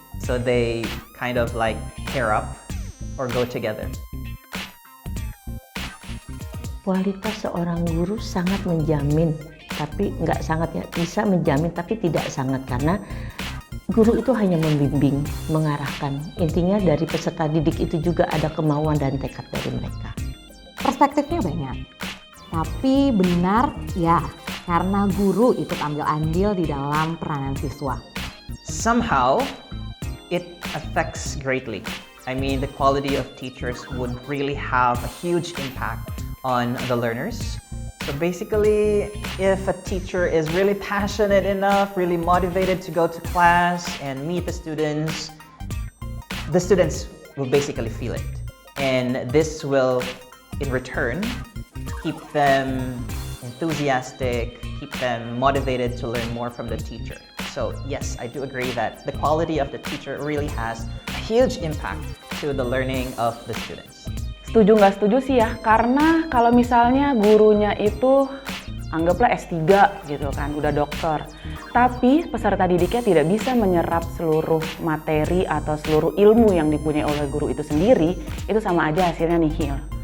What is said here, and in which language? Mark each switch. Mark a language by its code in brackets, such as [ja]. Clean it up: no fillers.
[en] So they kind of like pair up or go together. [id] Kualitas seorang guru sangat menjamin, tapi nggak sangat ya, bisa menjamin tapi tidak sangat, karena guru itu hanya membimbing, mengarahkan. Intinya dari peserta didik itu juga ada kemauan dan tekad dari mereka. Perspektifnya banyak, tapi benar ya, karena guru ikut ambil andil di dalam peranan siswa. [en] Somehow, it affects greatly. I mean, the quality of teachers would really have a huge impact on the learners. So basically, if a teacher is really passionate enough, really motivated to go to class and meet the students will basically feel it. And this will, in return, keep them enthusiastic, keep them motivated to learn more from the teacher. So yes, I do agree that the quality of the teacher really has a huge impact to the learning of the students. [id] Setuju nggak setuju sih ya, karena kalau misalnya gurunya itu anggaplah S3 gitu kan, udah dokter, tapi peserta didiknya tidak bisa menyerap seluruh materi atau seluruh ilmu yang dipunyai oleh guru itu sendiri, itu sama aja hasilnya nihil.